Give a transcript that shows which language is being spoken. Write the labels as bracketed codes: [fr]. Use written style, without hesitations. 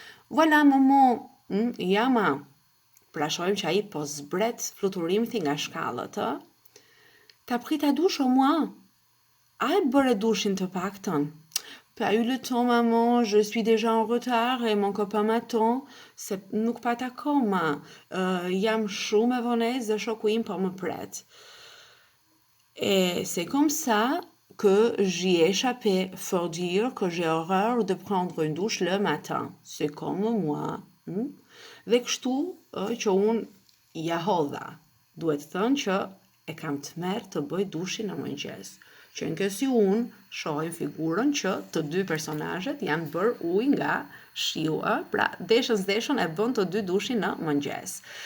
[sq] Voilà, maman, jama. Pra shohim që ai po zbret fluturimthi nga shkallët, [fr] T'as pris ta douche au moins? [sq] A e bëre dushin të paktën? [fr] Pas eu le temps, maman, je suis déjà en retard et mon copain m'attend. [sq] Se nuk pata akoma. Jam shumë e vonesë dhe shoku im po më pret. [fr] Et c'est comme ça que j'y ai échappé. Faut dire que j'ai horreur de prendre une douche le matin. C'est comme moi. [sq] Dhe kështu që unë ja hodha. Duhet thënë që e kam tmerr të bëj dushin në mëngjes. Që në kësi unë shohim figurën që të dy personazhet janë bërë ujë nga shiu, pra deshën e bën të dy dushin në mëngjes.